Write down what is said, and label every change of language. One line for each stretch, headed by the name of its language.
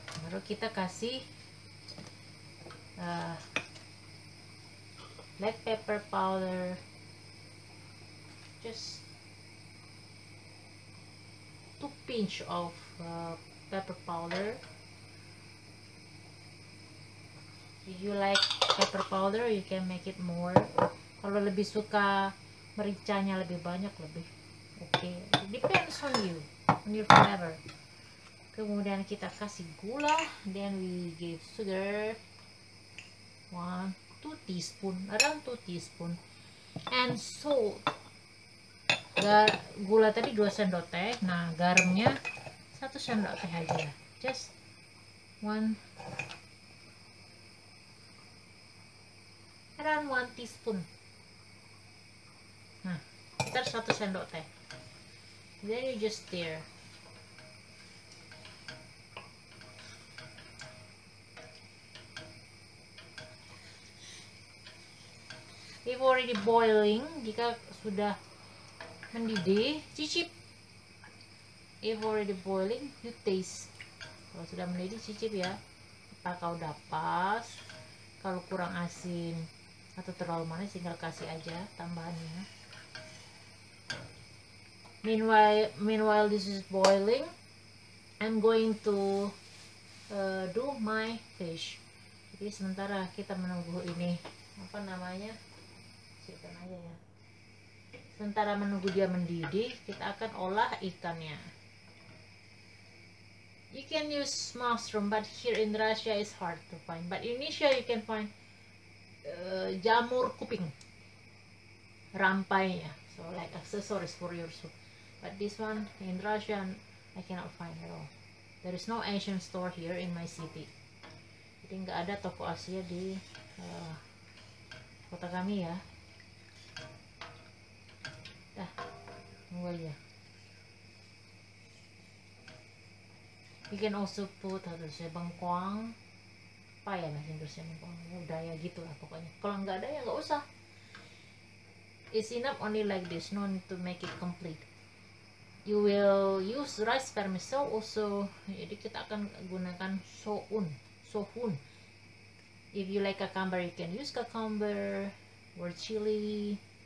Indonesian: Baru kita kasih
English: black pepper powder, just 2 pinch of pepper powder. If you like pepper powder, you can make it more.
Indonesian: Kalau lebih suka mericanya lebih banyak, lebih oke.
English: Depends on you, on your flavor.
Indonesian: Kemudian kita kasih gula,
English: then we give sugar 2 teaspoon, around 2 teaspoon, and salt.
Indonesian: Gula tadi 2 sendok teh, nah garamnya 1 sendok teh aja,
English: just 1, around 1 teaspoon.
Indonesian: Nah, kita 1 sendok teh,
English: then you just stir. If already boiling,
Indonesian: jika sudah mendidih, cicip.
English: If already boiling, you taste.
Indonesian: Kalau sudah mendidih, cicip ya. Apakah udah pas? Kalau kurang asin atau terlalu manis, tinggal kasih aja tambahannya.
English: Meanwhile this is boiling, I'm going to do my fish.
Indonesian: Jadi sementara kita menunggu ini, apa namanya? Ikan aja ya. Sementara menunggu dia mendidih, kita akan olah ikannya.
English: You can use mushroom, but here in Russia is hard to find. But in Indonesia you can find jamur kuping, rampainya, so like accessories for your soup. But this one in Russia I cannot find at all. There is no Asian store here in my city.
Indonesian: Jadi nggak ada toko Asia di kota kami ya. Ya.
English: You can also put bengkoang,
Indonesian: apa ya bahasa Inggrisnya,
English: bengkoang,
Indonesian: udah ya gitu lah pokoknya. Kalau nggak ada ya nggak usah.
English: It's enough only like this, no need to make it complete. You will use rice vermicelli also.
Indonesian: Jadi kita akan gunakan sohun.
English: If you like cucumber, you can use cucumber or chili.